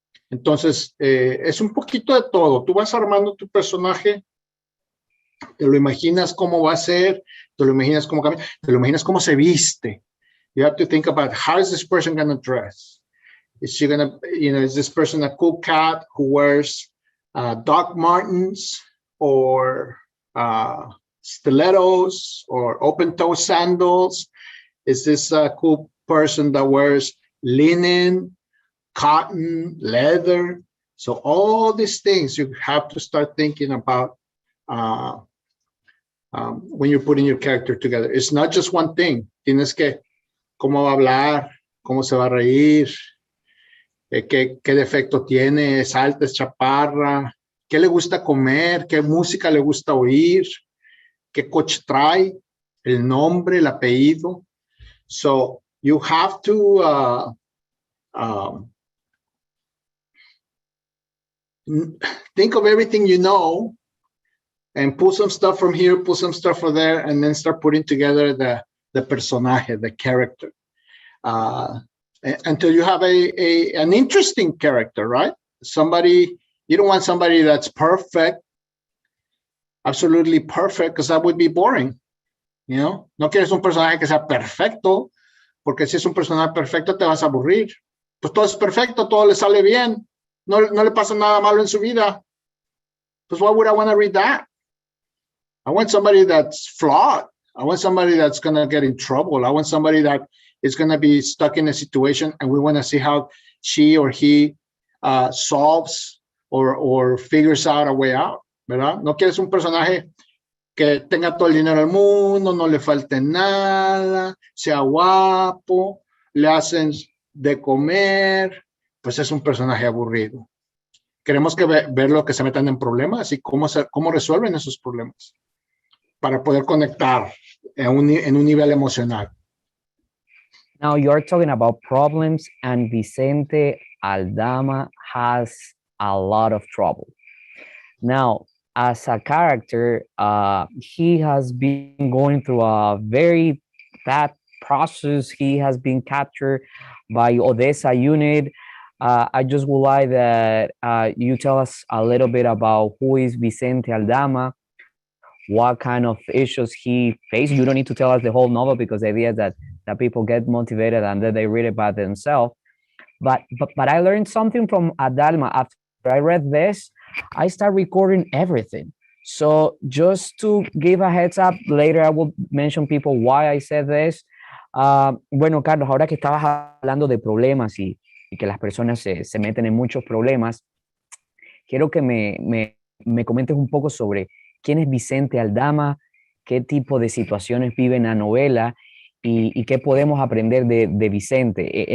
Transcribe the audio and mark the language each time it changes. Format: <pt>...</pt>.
<es>Entonces, es un poquito de todo. Tú vas armando tu personaje, te lo imaginas cómo va a ser, te lo imaginas cómo cambia, te lo imaginas cómo se viste.</es> <en>You have to think about how is this person going to dress? Is she going to, is this person a cool cat who wears Doc Martens or stilettos or open-toe sandals? Is this a cool person that wears linen, cotton, leather? So all these things you have to start thinking about when you're putting your character together. It's not just one thing.</en> <es>Tienes que, cómo va a hablar, cómo se va a reír, qué defecto tiene, es alta, es chaparra, qué le gusta comer, qué música le gusta oír, qué coche trae, el nombre, el apellido.</es> <en>So you have to think of everything you know and pull some stuff from here, pull some stuff from there, and then start putting together the personaje, the character, until you have an interesting character, right? Somebody, you don't want somebody that's perfect, absolutely perfect, because that would be boring.</en> <es>You know, no quieres un personaje que sea perfecto, porque si es un personaje perfecto te vas a aburrir. Pues todo es perfecto, todo le sale bien, no le pasa nada malo en su vida. Pues</es> <en>why would I want to read that? I want somebody that's flawed. I want somebody that's going to get in trouble. I want somebody that is going to be stuck in a situation and we want to see how she or he solves or figures out a way out, ¿verdad?</en> <es>No quieres un personaje que tenga todo el dinero del mundo, no le falte nada, sea guapo, le hacen de comer, pues es un personaje aburrido. Queremos que ver lo que se metan en problemas y cómo resuelven esos problemas para poder conectar en un nivel emocional.</es> <en>Now you're talking about problems, and Vicente Aldama has a lot of trouble. Now, as a character, he has been going through a very bad process. He has been captured by Odessa unit. I just would like that you tell us a little bit about who is Vicente Aldama, what kind of issues he faced. You don't need to tell us the whole novel because the idea is that people get motivated and then they read it by themselves. But I learned something from Adalma. After I read this, I start recording everything. So just to give a heads up, later I will mention people why I said this.</en> <es>Bueno, Carlos, ahora que estabas hablando de problemas y que las personas se meten en muchos problemas, quiero que me comentes un poco sobre quién es Vicente Aldama, qué tipo de situaciones vive en la novela y qué podemos aprender de Vicente.</es>